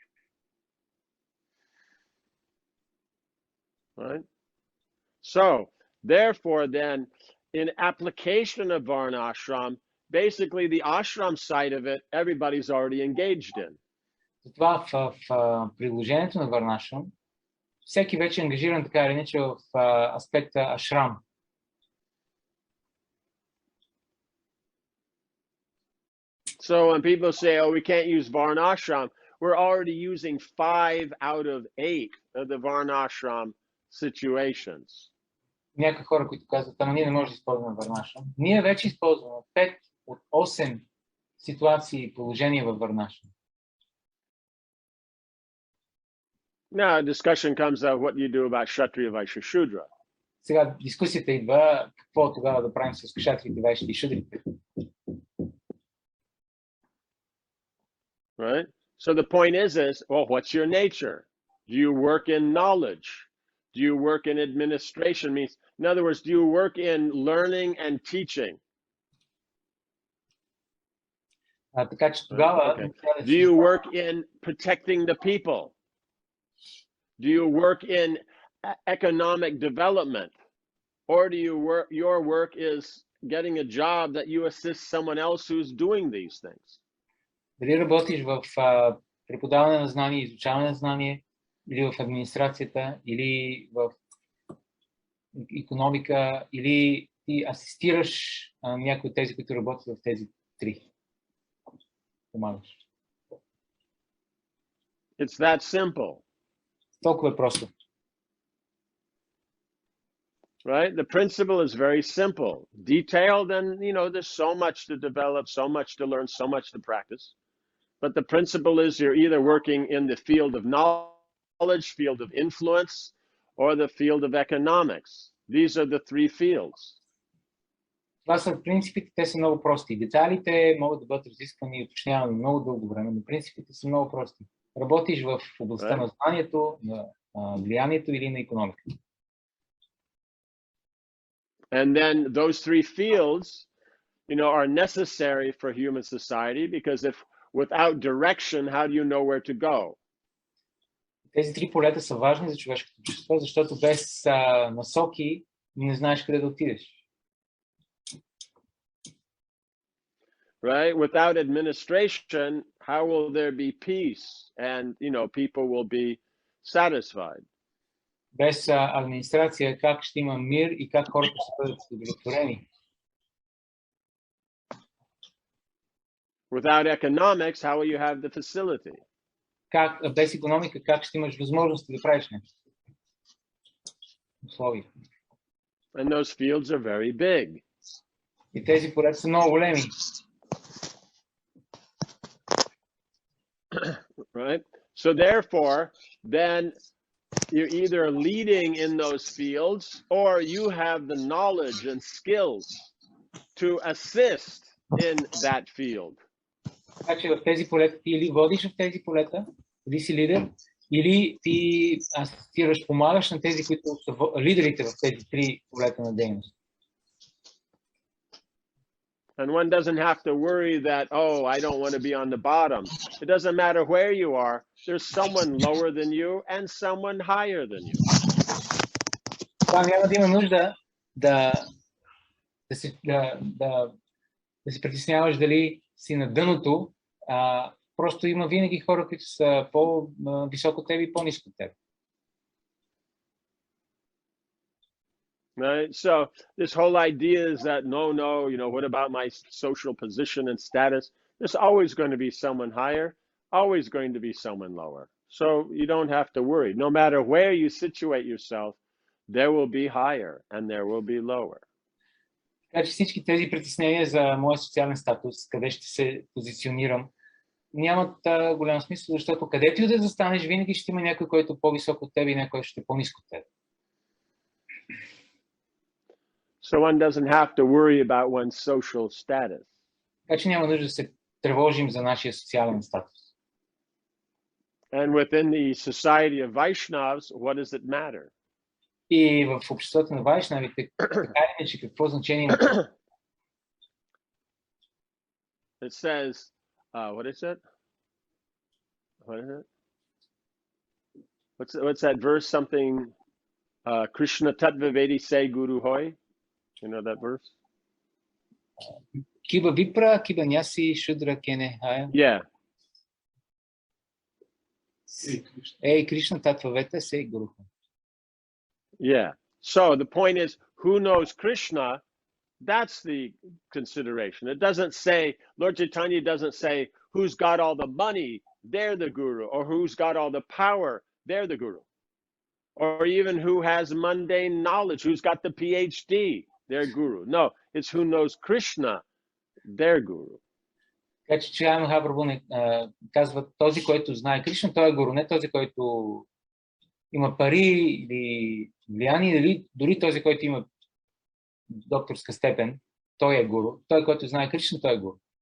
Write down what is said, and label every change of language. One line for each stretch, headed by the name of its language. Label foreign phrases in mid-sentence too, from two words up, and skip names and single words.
English: Right? So, Therefore, then, in application of varna-ashram, basically the ashram side of it, everybody's already engaged in.
Bulgarian: Затова в приложението на варна-ашрам всеки вече е ангажиран така или иначе в аспекта ашрам.
English: So when people say, oh, we can't use varna-ashram, we're already using 5 out of 8 of the varna-ashram situations.
Bulgarian: Някои хора, които казват, ама ние не можем да използваме варна-ашрам. Ние вече използваме 5 от 8 ситуации и положения във варна-ашрам.
English: Now, a discussion comes of what you do about Kshatriya, Vaishya, Shudra.
Bulgarian: Сега дискусията идва какво тогава да правим с кшатрите, вайшите и шудрите.
English: Right? So the point is, well, what's your nature? Do you work in knowledge? Do you work in administration? Means, in other words, do you work in learning and teaching?
Bulgarian: Така че тогава...
English: Okay. Do you work in protecting the people? Do you work in economic development? Or do you work, your work is getting a job that you assist someone else who's doing these things?
Bulgarian: Дали работиш в преподаване на знание, изучаване на знание, или в администрацията, или в икономика, или ти асистираш някои от тези, които работят в тези три. Помагаш.
English: It's that simple.
Bulgarian: Толкова е просто.
English: Right? The principle is very simple. Detailed, and you know, there's so much to develop, so much to learn, so much to practice. But the principle is you're either working in the field of knowledge, field of influence, or the field of economics. These are the three fields.
Bulgarian: Това са принципите, те са много прости. Детайлите могат да бъдат разисквани и уточнявани много дълго време, но принципите са много прости. Работиш в областта на знанието, на влиянието или на икономиката.
English: And then those three fields, you know, are necessary for human society, because if without direction, how do you know where to go?
Bulgarian: Тези три полета са важни за човешкото общество, защото без насоки не знаеш къде да отидеш.
English: Right? Without administration, how will there be peace and, you know, people will be satisfied?
Bulgarian: Без администрация, как ще има мир и как хората ще бъдат удовлетворени?
English: Without economics, how will you have the facility?
Bulgarian: Без икономика, как ще имаш възможности да правиш нещо? Условия.
English: And those fields are very big.
Bulgarian: И тези полета са много големи.
English: Right? So therefore, then you're either leading in those fields or you have the knowledge and skills to assist in that field.
Bulgarian: Така че в тези полета ти или водиш в тези полета, или си лидер, или ти асистираш, помагаш на тези, които са лидерите в тези три полета на дейност.
English: And one doesn't have to worry that, oh, I don't want to be on the bottom. It doesn't matter where you are. There's someone lower than you and someone higher than you.
Bulgarian: Няма да има нужда да се притесняваш дали си на дъното. Просто има винаги хора, които са по-високо от теб и по-ниско от теб.
English: Right? So this whole idea is that, no, you know, what about my social position and status? There's always going to be someone higher, always going to be someone lower. So you don't have to worry. No matter where you situate yourself, there will be higher and there will be lower.
Bulgarian: Така че всички тези притеснения за моя социален статус, къде ще се позиционирам, нямат голям смисъл, защото където и да застанеш, винаги ще има някой, който е по-висок от теб и някой ще е по-ниско от теб.
English: So one doesn't have to worry about one's social status.
Bulgarian: Така че няма нужда да се тревожим за нашия социален статус.
English: And within the society of Vaishnavas, what does it matter?
Bulgarian: И в обществото на вайшнавите, какво значение има?
English: It says, what is it? What is it? What's that verse? Something.
Bangla: কৃষ্ণ তত্ত্ব বেদী সে গুরু হয়.
English: You know that verse?
Bangla: কিবা বিপ্র, কিবা ন্যাসী, শূদ্র কেনে হয়.
English: Yeah.
Bangla: হে, কৃষ্ণ তত্ত্ব বেত্তা সে গুরু.
English: Yeah. So the point is, who knows Krishna? That's the consideration. It doesn't say, Lord Chaitanya doesn't say, who's got all the money, they're the guru, or who's got all the power, they're the guru. Or even who has mundane knowledge, who's got the PhD, their guru. No, it's who knows Krishna, their guru.
Bulgarian: Така че Чрия Махапрабху не казва, този, който знае Кришна, той е гуру, не този, който има пари или влияние, или дори този, който има докторска степен, той е гуру. Той, който знае Кришна, той е гуру.